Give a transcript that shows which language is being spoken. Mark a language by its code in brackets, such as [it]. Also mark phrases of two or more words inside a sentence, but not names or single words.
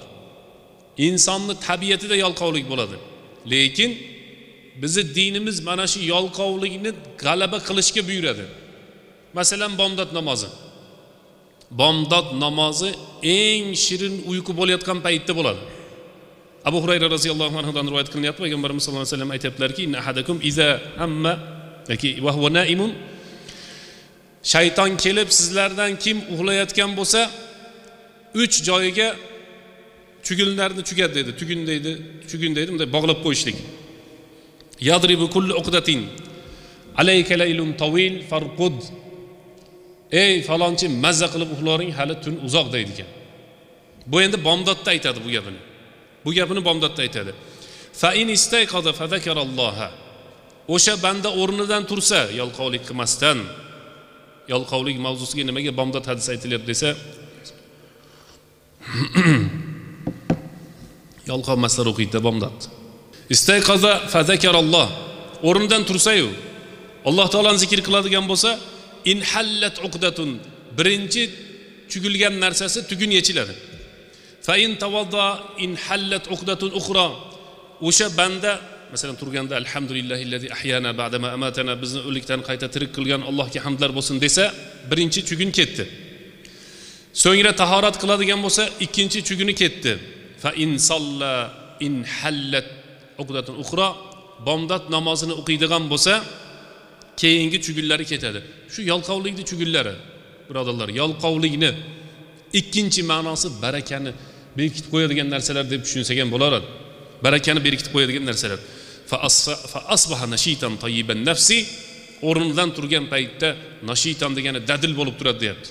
[uz] İnsonni tabiatida yalqovlik bo'ladi. Lekin bizi dinimiz mana shu yalqovlikni g'alaba qilishga buyuradi. Masalan, bomdod namozi. Bomdod namozi eng shirin uyqu bo'layotgan paytda bo'ladi. Abu Hurayra roziyallohu anhudan rivoyat qilinyapti. Payg'ambarimiz [ar] صلى الله عليه وسلم [uz] aytibdilarki, [ar] إن أحدكم إذا أما [uz] yoki [ar] وهو نائم, [uz] shayton kelib sizlardan kim uxlayotgan bo'lsa 3 joyiga tugunlarni tugat dedi. Tugun deydi, bunday bog'lab qo'yishlik. [ar] يضرب كل عقدة عليك ليل طويل فارقد. [uz] Ey falonchi, mazza qilib uxlaring, hali tun uzoq deydi ekan. Bu endi bomdodda aytadi bu gapini. Bu gapini bomdodda aytadi. [ar] فإن استيقظ فذكر الله. [uz] O'sha banda o'rnidan tursa, yalqovlik qilmasdan, yalqovlik mavzusiga nimaga bomdod hadis aytilyapti desa, yalqovmaslar o'qiydi bomdod. [ar] استيقظ فذكر الله. [uz] O'rnidan tursa-yu, Alloh taolani zikr qiladigan bo'lsa, [ar] انحلت عقدة, [uz] birinchi tugilgan narsasi tugun yechiladi. [ar] فإن توضأ انحلت عقدة أخرى. [uz] O'sha banda masalan turganda [ar] الحمد لله الذي أحيانا بعد ما أماتنا, [uz] bizni o'likdan qayta tirik qilgan Allohga hamdlar bo'lsin desa, birinchi tugun ketdi. So'ngra tahorat qiladigan bo'lsa, ikkinchi tuguni ketdi. [ar] فإن صلى انحلت عقدة أخرى. [uz] Bomdod namozini o'qiydigan bo'lsa, keyingi tugunlari ketadi. Shu yalqovlikning tugunlari, birodarlar, yalqovlikni ikkinchi ma'nosi barakani berkitib qo'yadigan narsalar deb tushunsak ham bo'lar. Barakani berkitib qo'yadigan narsalar. [ar] فأصبح نشيطا طيب النفس, [uz] o'rnidan turgan paytda nashitan degani dadil bo'lib turadi deyapti.